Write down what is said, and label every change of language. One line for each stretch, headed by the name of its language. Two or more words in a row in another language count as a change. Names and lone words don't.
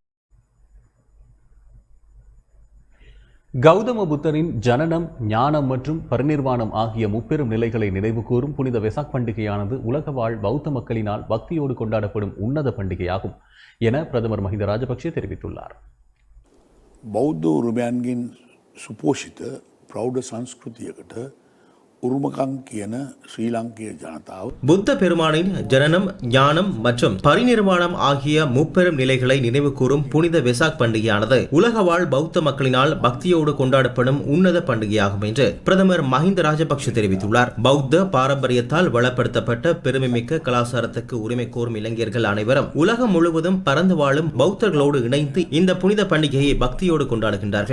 Tamil: கௌதம புத்தரின் ஜனனம், ஞானம் மற்றும் பரிநிர்வாணம் ஆகிய முப்பெரும் நிலைகளை நினைவு கூறும் புனித வெசாக் பண்டிகையானது உலக வாழ் பௌத்த மக்களினால் பக்தியோடு கொண்டாடப்படும் உன்னத பண்டிகையாகும் என பிரதமர் மஹிந்த ராஜபக்ஷ தெரிவித்துள்ளார்.
Sinhala: බෞද්ධ උරුමයන්ගෙන් සුපෝෂිත ප්‍රෞඩ සංස්කෘතියකට උරුමකම් කියන ශ්‍රී ලංකීය ජනතාව
Tamil: புத்த பெருமானின் ஜனனம், ஞானம் மற்றும் பரிநிர்வாணம் ஆகிய முப்பெரும் நிலைகளை நினைவு கூறும் புனித வெசாக் பண்டிகையானது உலக வாழ் பௌத்த மக்களினால் பக்தியோடு கொண்டாடப்படும் உன்னத பண்டிகையாகும் என்று பிரதமர் மஹிந்த ராஜபக்ஷ தெரிவித்துள்ளார். பௌத்த பாரம்பரியத்தால் வளப்படுத்தப்பட்ட பெருமைமிக்க கலாச்சாரத்துக்கு உரிமை கோரும் இளைஞர்கள் அனைவரும் உலகம் முழுவதும் பறந்து வாழும் பௌத்தர்களோடு இணைந்து இந்த புனித பண்டிகையை பக்தியோடு கொண்டாடுகின்றார்கள்.